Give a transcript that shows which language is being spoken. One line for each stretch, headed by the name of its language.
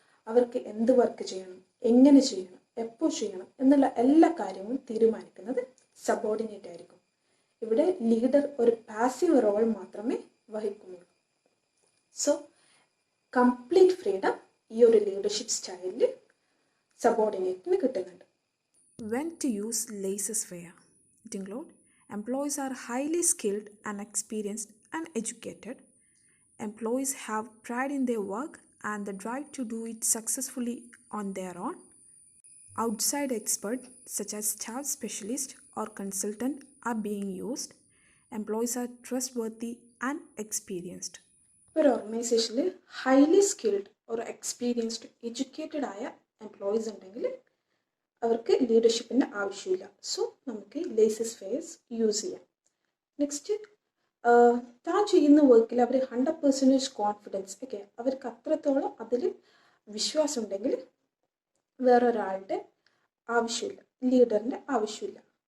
Malayalam: അവർക്ക് എന്ത് വർക്ക് ചെയ്യണം, എങ്ങനെ ചെയ്യണം, എപ്പോൾ ചെയ്യണം എന്നുള്ള എല്ലാ കാര്യങ്ങളും തീരുമാനിക്കുന്നത് സബോർഡിനേറ്റ് ആയിരിക്കും. ഇവിടെ ലീഡർ ഒരു പാസീവ് റോൾ മാത്രമേ വഹിക്കുന്നുള്ളൂ. സോ കംപ്ലീറ്റ് ഫ്രീഡം ഈ ഒരു ലീഡർഷിപ്പ് സ്റ്റൈലിൽ സബോർഡിനേറ്റിന് കിട്ടുന്നുണ്ട്.
English: When to use laissez-faire? It includes employees are highly skilled and experienced and educated. Employees have pride in their work and the drive to do it successfully on their own. Outside experts such as staff specialists or consultant are being used. Employees are trustworthy and experienced.
Malayalam: ഒരു ഓർഗനൈസേഷനിൽ highly skilled ഒരു experienced educated ആയ employees ഉണ്ടെങ്കിൽ അവർക്ക് ലീഡർഷിപ്പിൻ്റെ ആവശ്യമില്ല. So നമുക്ക് laissez-faire use ചെയ്യാം. Next, താൻ ചെയ്യുന്ന വർക്കിൽ അവർ 100% കോൺഫിഡൻസ്, ഓക്കെ, അവർക്ക് അത്രത്തോളം അതിൽ വിശ്വാസം ഉണ്ടെങ്കിൽ വേറൊരാളുടെ ആവശ്യമില്ല, ലീഡറിൻ്റെ ആവശ്യമില്ല.